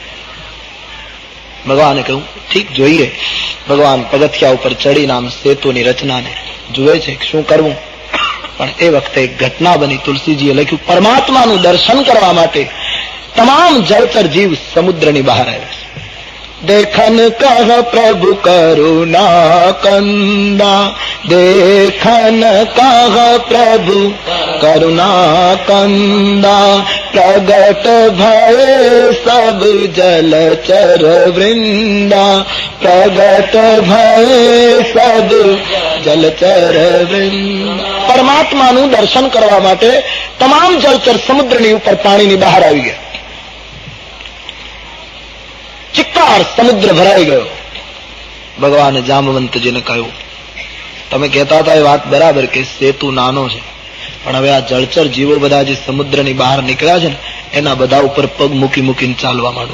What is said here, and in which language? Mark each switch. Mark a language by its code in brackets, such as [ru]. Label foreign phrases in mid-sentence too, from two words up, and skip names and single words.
[gu] ભગવાને કહ્યું ઠીક, જોઈએ. ભગવાન પગથિયા ઉપર ચડીને આમ સેતુની રચનાને જુએ છે શું કરવું. પણ એ વખતે એક ઘટના બની. તુલસીજીએ લખ્યું, પરમાત્માનું દર્શન કરવા માટે તમામ જળચર જીવ સમુદ્રની બહાર આવ્યા છે. [awa] देखन कह प्रभु करुणा कंदा, देखन कह प्रभु करुणा कंदा, प्रगट भय सब जलचर वृंदा, प्रगट भय सब जलचर वृंद. [gu] પરમાત્માનું દર્શન કરવા માટે તમામ જળચર સમુદ્રની ઉપર પાણીની બહાર આવી ગયા. ચિક્કાર સમુદ્ર ભરાઈ ગયો. ભગવાને જામવંતજીને કહ્યું, તમે કહેતા હતા એ વાત બરાબર કે સેતુ નાનો છે, પણ હવે આ જળચર જીવો બધા જે સમુદ્રની બહાર નીકળ્યા છે ને એના બધા ઉપર પગ મૂકી મૂકીને ચાલવા માંડો.